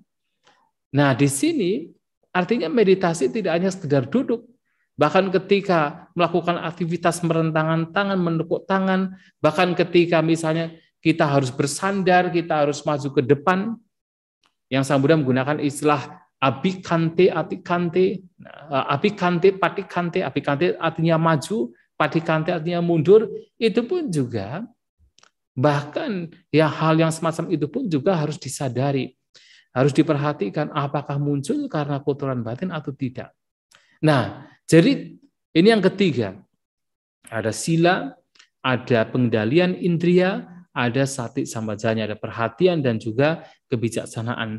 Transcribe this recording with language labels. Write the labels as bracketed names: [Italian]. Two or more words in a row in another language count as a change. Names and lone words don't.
[Indonesian] Nah, di sini artinya meditasi tidak hanya sekedar duduk. Bahkan ketika melakukan aktivitas merentangkan tangan, menekuk tangan, bahkan ketika misalnya kita harus bersandar, kita harus maju ke depan, yang Sang Buddha menggunakan istilah [Pali] abhikante, atikante, abhikante, patikante, abhikante [Indonesian] artinya maju, patikante artinya mundur, itu pun juga bahkan ya hal yang semacam itu pun juga harus disadari, harus diperhatikan apakah muncul karena kotoran batin atau tidak. Nah, jadi ini yang ketiga, ada sila, ada pengendalian indria, ada [Pali] sati sambajanya, [Indonesian] ada perhatian dan juga kebijaksanaan.